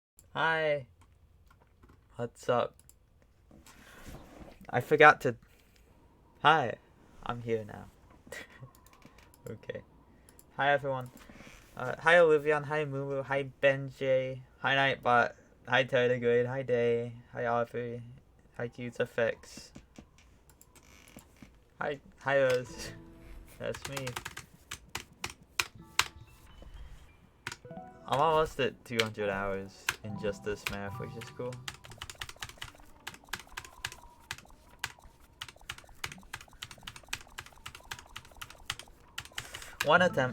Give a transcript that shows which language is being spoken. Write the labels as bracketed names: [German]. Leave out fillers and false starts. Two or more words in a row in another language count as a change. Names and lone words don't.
[English] Hi. What's up? I forgot to. Hi. I'm here now. Okay. Hi, everyone. Hi, Olivia. Hi, Mumu. Hi, Benjay. Hi, Nightbot. Hi, Tardigrade. Hi, Day. Hi, Aubrey. Hi, Cute Effects. Hi, Rose. That's me. I'm almost at 200 hours in just this map, which is cool. One attempt.